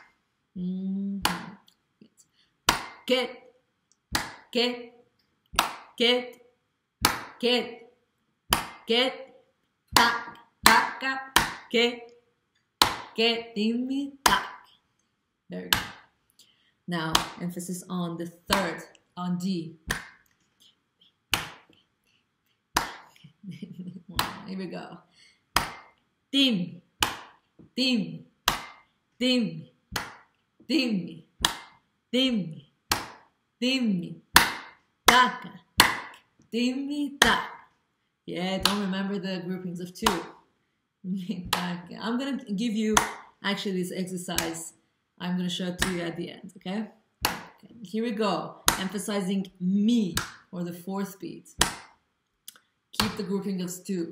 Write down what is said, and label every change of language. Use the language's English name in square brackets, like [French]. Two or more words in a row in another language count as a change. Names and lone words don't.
[English] Get, get, get, get, get, tak, taka, get, dimi, tak. Very good. Now emphasis on the third, on D. Here we go. Dim, dim, dim, dim, dim, dim, taka, dim, tak. Yeah, don't remember the groupings of two. I'm gonna give you actually this exercise. I'm gonna show it to you at the end. Okay. Here we go. Emphasizing mi or the fourth beat. Keep the grouping of two.